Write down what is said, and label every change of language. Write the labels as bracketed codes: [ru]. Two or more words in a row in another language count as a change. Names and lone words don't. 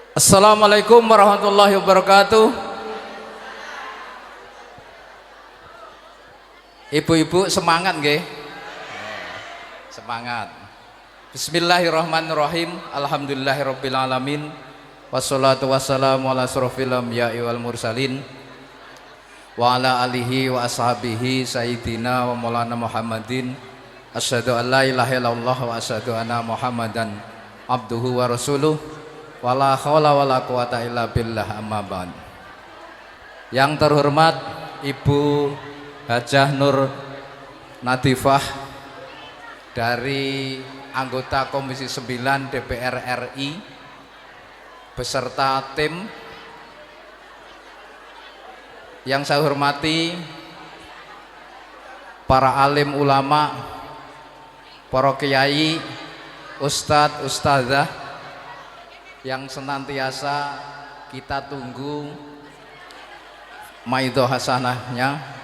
[ar] السلام عليكم ورحمة الله وبركاته. [id] Ibu-ibu semangat nggih? Semangat. [ar] بسم الله الرحمن الرحيم. الحمد لله رب العالمين. والصلاة والسلام على أشرف الأنبياء والمرسلين وعلى آله وأصحابه سيدنا ومولانا محمد. أشهد أن لا إله إلا الله وأشهد أن محمدا عبده ورسوله. ولا حول ولا قوة إلا بالله، أما بعد. [id] Yang terhormat Ibu Hajah Nur Nadifah dari anggota Komisi 9 DPR RI beserta tim. Yang saya hormati para alim ulama, para kiai, ustadz, ustadzah yang senantiasa kita tunggu [ar] موعظة حسنتها,